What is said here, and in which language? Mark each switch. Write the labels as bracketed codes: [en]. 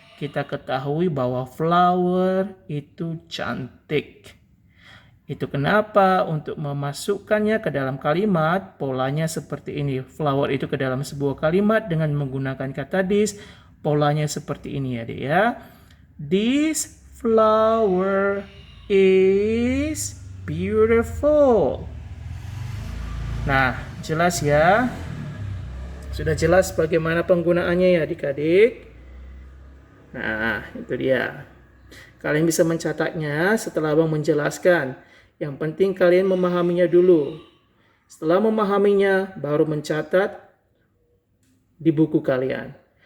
[id] Kita ketahui bahwa flower itu cantik. Itu kenapa untuk memasukkannya ke dalam kalimat, polanya seperti ini. Flower itu ke dalam sebuah kalimat dengan menggunakan kata this, polanya seperti ini ya dek ya. [en] This flower is beautiful. [id] Nah, jelas ya? Sudah jelas bagaimana penggunaannya ya adik-adik? Nah, itu dia. Kalian bisa mencatatnya setelah abang menjelaskan. Yang penting kalian memahaminya dulu. Setelah memahaminya, baru mencatat di buku kalian.